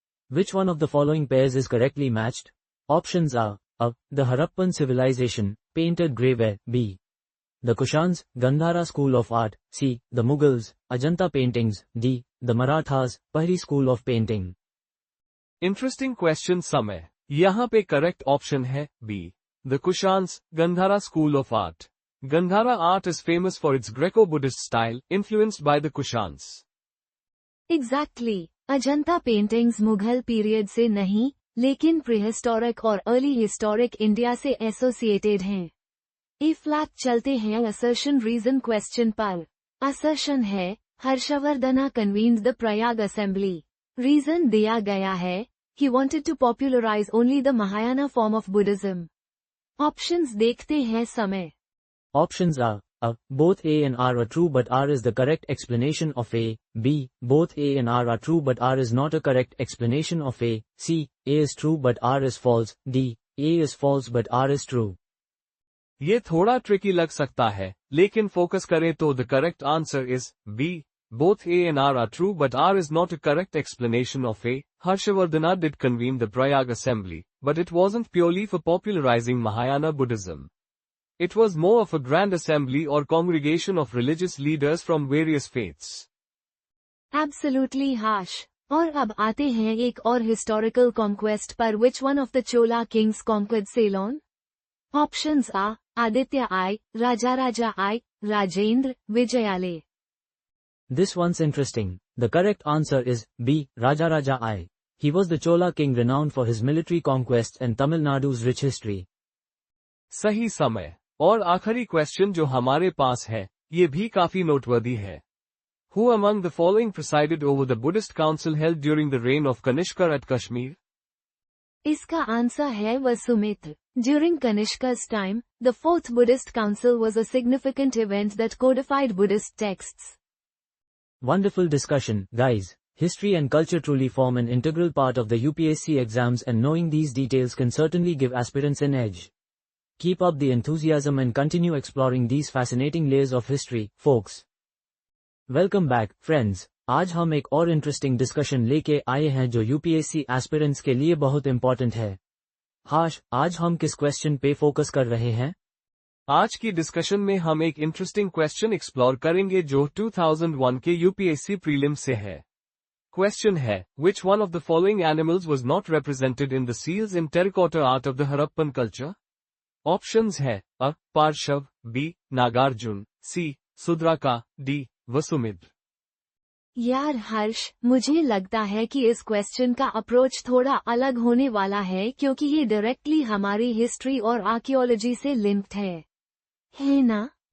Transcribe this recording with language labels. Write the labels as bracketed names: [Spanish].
[English] Which one of the following pairs is correctly matched? Options are A. The Harappan civilization, painted graveware, B. The Kushans, Gandhara school of art, C. The Mughals, Ajanta paintings, D. The Marathas, Pahri school of painting. Interesting question समय यहाँ पे correct option है B the Kushans Gandhara school of art Gandhara art is famous for its Greco Buddhist style influenced by the Kushans [Hindi] exactly Ajanta paintings Mughal period से नहीं लेकिन prehistoric और early historic India से associated हैं। ए फ्लैट चलते हैं असर्शन रीजन क्वेश्चन पर। [English] Assertion है Harshavardhana convened the Prayag assembly. [Hindi] Reason दिया गया है [English] he wanted to popularize only the Mahayana form of Buddhism. [Hindi] Options देखते हैं समय। [English] Options are A. Both A and R are true but R is the correct explanation of A. B. Both A and R are true but R is not a correct explanation of A. C. A is true but R is false. D. A is false but R is true. [Hindi] ये थोड़ा tricky लग सकता है, लेकिन focus करें तो [English] The correct answer is B Both A and R are true but R is not a correct explanation of A. Harshavardhana did convene the Prayag assembly, but it wasn't purely for popularizing Mahayana Buddhism. It was more of a grand assembly or congregation of religious leaders from various faiths. Absolutely harsh. [Hindi] और अब आते हैं एक और [English] historical conquest पर which one of the Chola kings conquered Ceylon? Options are Aditya I, Rajaraja I, Rajendra, Vijayale. This one's interesting. The correct answer is B. Rajaraja I. He was the Chola king renowned for his military conquests and Tamil Nadu's rich history. [Hindi] सही समय और आखिरी question जो हमारे पास है, ये भी काफी नोटवर्दी है। [English] Who among the following presided over the Buddhist council held during the reign of Kanishka at Kashmir? [Hindi] इसका आंसर है Vasumitra. [English] During Kanishka's time, the Fourth Buddhist Council was a significant event that codified Buddhist texts. Wonderful discussion, guys. History and culture truly form an integral part of the UPSC exams and knowing these details can certainly give aspirants an edge. Keep up the enthusiasm and continue exploring these fascinating layers of history, folks. Welcome back, friends. [Hindi] आज हम एक और interesting discussion लेके आए हैं जो UPSC aspirants के लिए बहुत इंपॉर्टेंट है। हाश, आज हम किस क्वेश्चन पे फोकस कर रहे हैं? आज की डिस्कशन में हम एक इंटरेस्टिंग क्वेश्चन एक्सप्लोर करेंगे जो 2001 के यूपीएससी प्रीलिम्स से है। क्वेश्चन है, [English] which one of the following animals was not represented in the seals in terracotta art of the Harappan culture? [Hindi] Options है अ पार्शव, बी नागार्जुन, सी सुद्राका, डी वसुमित्र। यार हर्ष, मुझे लगता है कि इस क्वेश्चन का अप्रोच थोड़ा अलग होने वाला है क्योंकि ये डायरेक्टली हमारी हिस्ट्री और आर्कियोलॉजी से लिंक्ड है ना?